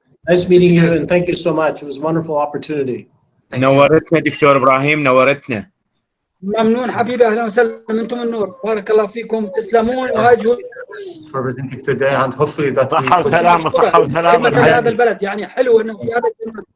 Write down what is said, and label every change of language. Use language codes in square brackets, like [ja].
[en] Nice meeting you and thank you so much. It was a wonderful opportunity. [ar] نورتنا دكتور ابراهيم، نورتنا. ممنون حبيبي، اهلا وسهلا، انتم النور، بارك الله فيكم، تسلمون وهاي [en] for presenting today, and hopefully that we [ar] صحة وسلامة صحة وسلامة هذا البلد يعني حلو انه في هذا الزمن.